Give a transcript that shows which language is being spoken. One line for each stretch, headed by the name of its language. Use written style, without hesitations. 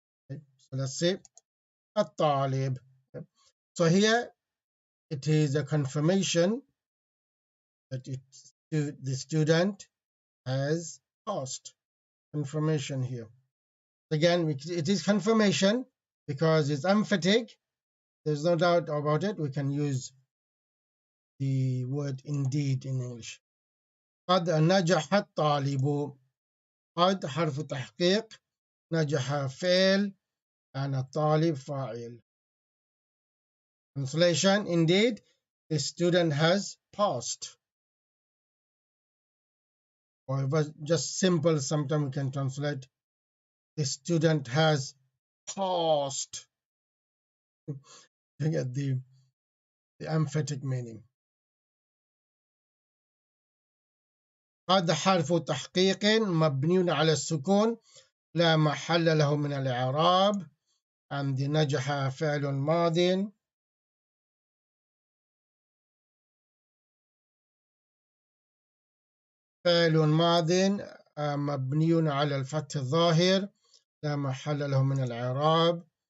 English: Okay. So let's say الطالب. Okay. So here it is a confirmation that the student has passed. Confirmation here. Again, it is confirmation because it's emphatic. There's no doubt about it. We can use the word indeed in English.
Arabic: قد نجح الطالب. قد حرف تحقيق، نجح فعل، and الطالب فاعل.
English: Translation: indeed, the student has passed. Or if it's just simple, sometimes we can translate the student has passed to get the emphatic meaning.
Arabic: قد حرف تحقيق مبني على السكون لا محل له من الإعراب.
English: and the
Arabic: نجح فعل ماض فعل ماض مبني على الفتح الظاهر لا محل له من الإعراب.